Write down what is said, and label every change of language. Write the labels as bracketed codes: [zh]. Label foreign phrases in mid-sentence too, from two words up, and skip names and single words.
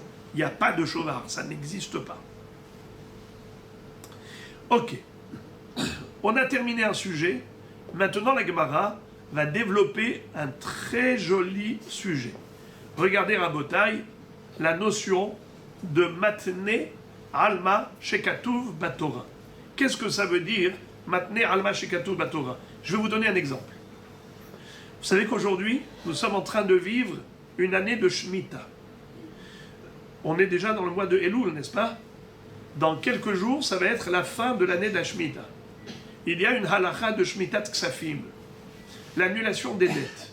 [fr] Il n'y a pas de Shovar, ça n'existe pas. Ok. On a terminé un sujet. Maintenant, la Gemara va développer un très joli sujet. Regardez, Rabotai, la notion de [he] מתנה על מה שכתוב בתורה. [fr] Qu'est-ce que ça veut dire, [he] מתנה על מה שכתוב בתורה? [fr] Je vais vous donner un exemple. Vous savez qu'aujourd'hui, nous sommes en train de vivre une année de Shemitah. On est déjà dans le mois de Elul, n'est-ce pas? Dans quelques jours, ça va être la fin de l'année de la Shemitah. Il y a une halakha de [he] שמיטת כספים, [fr] l'annulation des dettes.